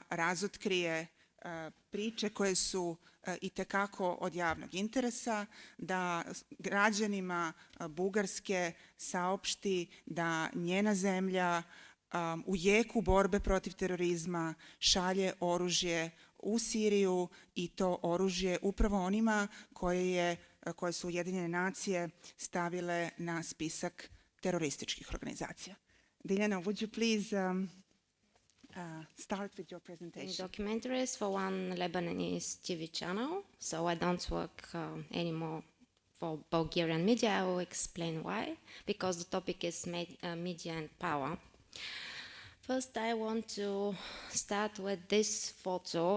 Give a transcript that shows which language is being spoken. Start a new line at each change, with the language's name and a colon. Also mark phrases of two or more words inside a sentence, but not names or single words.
Serbian: razotkrije priče koje su itekako od javnog interesa, da građanima Bugarske saopšti da njena zemlja u jeku borbe protiv terorizma šalje oružje u Siriju i to oružje upravo onima koje su Ujedinjene nacije stavile na spisak terorističkih organizacija.
English: Diljana, would you please start with your presentation? Documentaries for one Lebanese TV channel, so I don't work anymore for Bulgarian media. I will explain why, because the topic is media and power. First, I want to start with this photo.